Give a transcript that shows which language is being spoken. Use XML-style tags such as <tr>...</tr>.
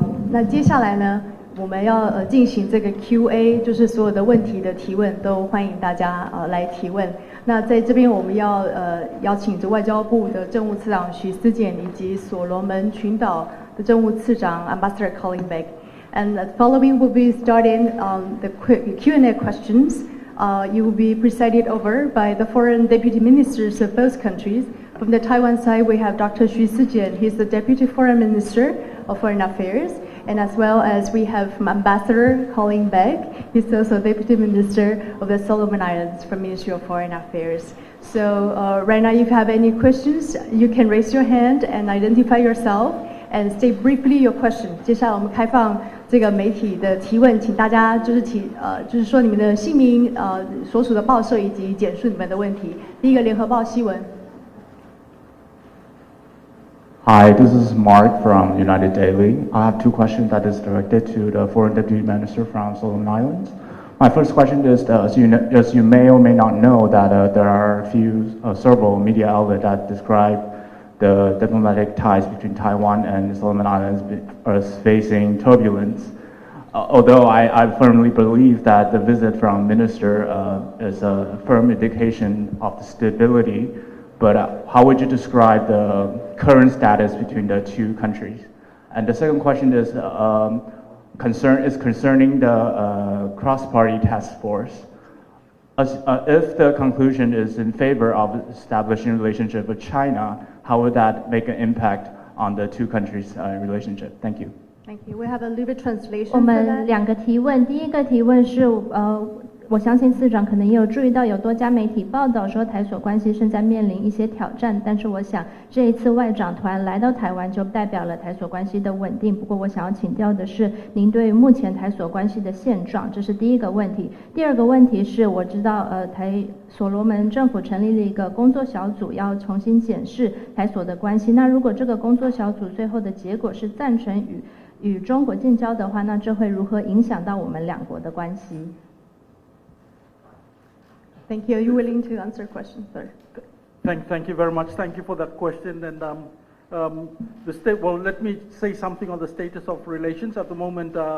<zh>那接下来呢，我们要进行这个 Q&A， 就是所有的问题的提问都欢迎大家来提问。那在这边我们要邀请着外交部的政务次长许思俭以及所罗门群岛的政务次长 Ambassador Colin Beck。</zh> <en>And the following will be starting the Q&A questions. You will be presided over by the foreign deputy ministers of both countries. From the Taiwan side, we have Dr. Xu Sijian. He's the deputy foreign minister of foreign affairs. And as well as we have Ambassador Colin Beck. He's also deputy minister of the Solomon Islands from Ministry of Foreign Affairs. So right now, if you have any questions, you can raise your hand and identify yourself and state briefly your question.</en> <zh>接下来我们开放这个媒体的提问，请大家就是说你们的姓名、所属的报社以及简述你们的问题。第一个，联合报新闻。</zh> <en>Hi, this is Mark from United Daily. I have two questions that is directed to the Foreign Deputy Minister from Solomon Islands. My first question is, as you may or may not know, that there are several media outlets that describe the diplomatic ties between Taiwan and the Solomon Islands as facing turbulence. Although I firmly believe that the visit from Minister is a firm indication of the stability, but how would you describe the current status between the two countries? And the second question is concerning the cross-party task force. If the conclusion is in favor of establishing a relationship with China, how would that make an impact on the two countries' relationship? Thank you. Thank you. We have a little bit translation.</en> <zh>我们两个提问，第一个提问是我相信司长可能也有注意到，有多家媒体报道说台所关系正在面临一些挑战，但是我想这一次外长团来到台湾就代表了台所关系的稳定。不过我想要请教的是，您对目前台所关系的现状，这是第一个问题。第二个问题是，我知道台所罗门政府成立了一个工作小组，要重新检视台所的关系。那如果这个工作小组最后的结果是赞成与中国建交的话，那这会如何影响到我们两国的关系？</zh> <en>Thank you. Are you willing to answer questions, sir? Thank you very much. Thank you for that question. And well, let me say something on the status of relations at the moment.</en>